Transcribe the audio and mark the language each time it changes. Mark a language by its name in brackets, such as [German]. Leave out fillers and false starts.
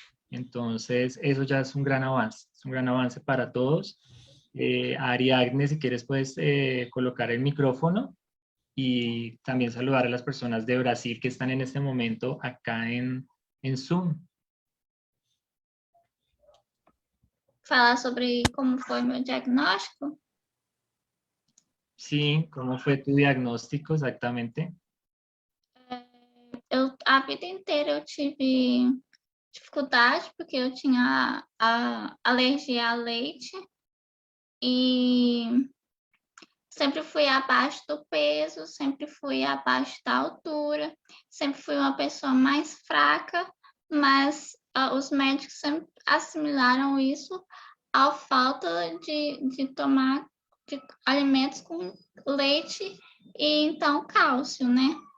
[Spanish] Entonces, eso ya es un gran avance para todos. Ariadne, si quieres, puedes colocar el micrófono y también saludar a las personas de Brasil que están en este momento acá en Zoom. [Portuguese] Falar sobre como foi meu diagnóstico? [Spanish] Sí, ¿cómo fue tu diagnóstico exactamente? [Portuguese] A vida inteira eu tive dificuldade, porque eu tinha a alergia a leite e sempre fui abaixo do peso, sempre fui abaixo da altura, sempre fui uma pessoa mais fraca, mas os médicos sempre assimilaram isso à falta de tomar alimentos com leite e então cálcio, né?